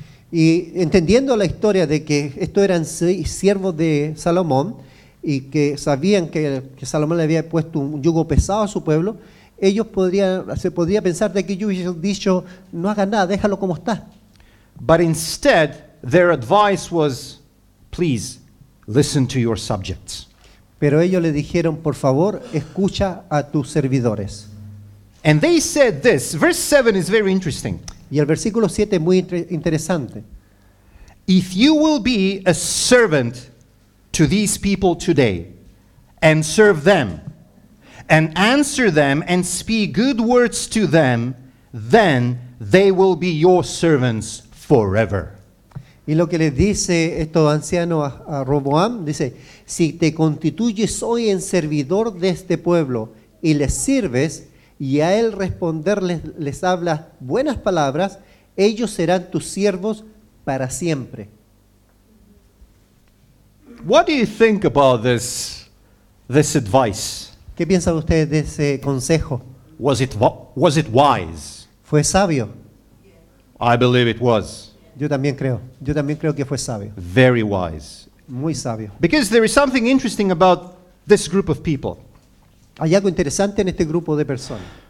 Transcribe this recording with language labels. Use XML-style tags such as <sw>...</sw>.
<es>Y entendiendo la historia de que estos eran siervos de Salomón y que sabían que Salomón le había puesto un yugo pesado a su pueblo, se podría pensar de que ellos hubiesen dicho, no hagas nada, déjalo como está.</es> <en>But instead, their advice was, please, listen to your subjects.</en> <es>Pero ellos le dijeron, por favor, escucha a tus servidores.</es> <en>And they said this, verse 7 is very interesting.</en> <es>Y el versículo 7 es muy interesante.</es> <en>If you will be a servant to these people today, and serve them, and answer them, and speak good words to them, then they will be your servants forever.</en> <es>Y lo que les dice estos ancianos a Roboam, dice, si te constituyes hoy en servidor de este pueblo y les sirves, y a él responderles les hablas buenas palabras, ellos serán tus siervos para siempre.</es> <en>What do you think about this advice?</en> <es>¿Qué piensan ustedes de ese consejo?</es> <en>Was it wise?</en> <es>¿Fue sabio?</es> <en>I believe it was.</en> <es>Yo también creo que fue sabio,</es> <en>Very wise.</en> <es>muy sabio.</es> <en>Because there is something interesting about this group of people.</en> <es>Hay algo interesante en este grupo de personas.</es>